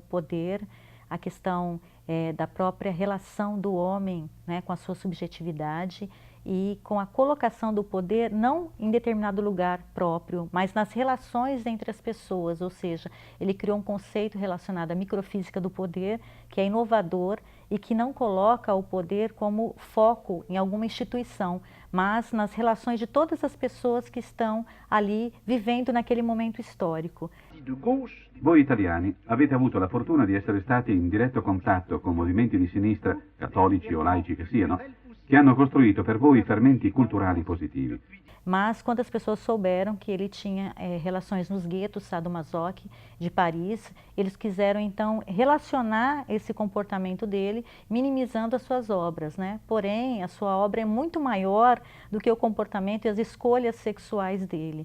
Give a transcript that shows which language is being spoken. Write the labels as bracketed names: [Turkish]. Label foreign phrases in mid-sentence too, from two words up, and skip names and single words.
[Portuguese] poder, a questão da própria relação do homem, né, com a sua subjetividade e com a colocação do poder não em determinado lugar próprio, mas nas relações entre as pessoas, ou seja, ele criou um conceito relacionado à microfísica do poder, que é inovador e que não coloca o poder como foco em alguma instituição, mas nas relações de todas as pessoas que estão ali vivendo naquele momento histórico. [Italian] Voi italiani avete avuto la fortuna di essere stati in diretto contatto con movimenti di sinistra, cattolici o laici che siano, che hanno costruito per voi fermenti culturali positivi. [Portuguese] Mas quando as pessoas souberam que ele tinha relações nos guetos sadomasoque de Paris, eles quiseram então relacionar esse comportamento dele, minimizando as suas obras, né? Porém, a sua obra é muito maior do que o comportamento e as escolhas sexuais dele.